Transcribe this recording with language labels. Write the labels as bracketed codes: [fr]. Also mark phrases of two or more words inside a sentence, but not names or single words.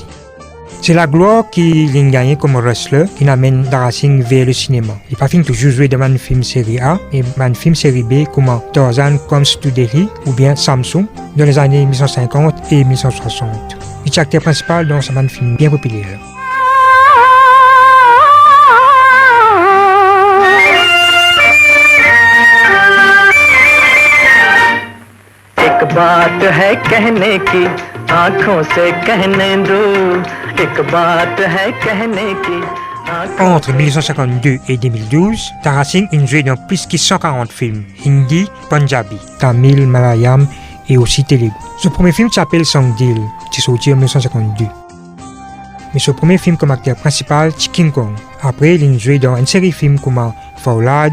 [fr] C'est la gloire qu'il a gagnée comme wrestler qui amène Dara Singh vers le cinéma. Il n'a pas fini toujours jouer dans un film série A et un film série B comme Tarzan Comes to Delhi ou bien Samsung dans les années 1950 et 1960. Il est acteur principal dans un film bien populaire. [hi] एक बात है कहने की आँखों से कहने दो एक बात है कहने की [fr] Entre 1952 et 2012, Dara Singh a joué dans plus de 140 films, hindi, punjabi, tamil, malayalam et aussi telugu. Son premier film s'appelle Sangdil, qui est sorti en 1952. Mais son premier film comme acteur principal, c'est King Kong. Après, il a joué dans une série de films comme Faulad.